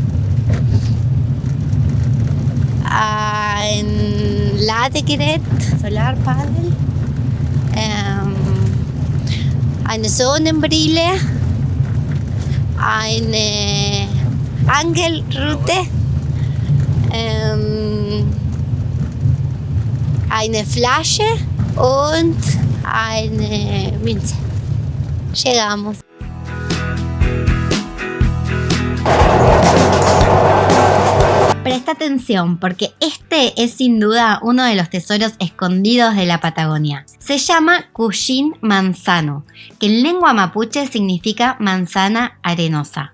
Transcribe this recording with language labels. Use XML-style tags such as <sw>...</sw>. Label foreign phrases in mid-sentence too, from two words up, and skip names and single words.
<de>ein Ladegerät, Solarpanel, eine Sonnenbrille, eine Angelrute, eine Flasche und eine Münze.</de> <es>Llegamos. Presta atención porque este es sin duda uno de los tesoros escondidos de la Patagonia. Se llama Cushin Manzano, que en lengua mapuche significa manzana arenosa.</es>